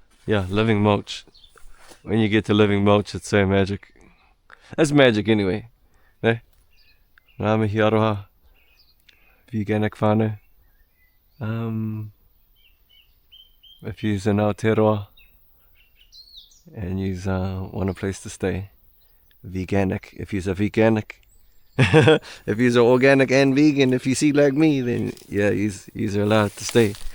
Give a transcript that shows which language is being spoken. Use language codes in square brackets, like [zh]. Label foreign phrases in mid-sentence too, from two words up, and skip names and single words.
[en] Yeah, living mulch. When you get to living mulch, it's so magic. It's magic anyway. [mi] Eh? Ngā mihi aroha. [en] Veganic whānau. If you're in Aotearoa and you want a place to stay, veganic. If you're a veganic, if you're organic and vegan, if you see like me, then yeah, you're allowed to stay.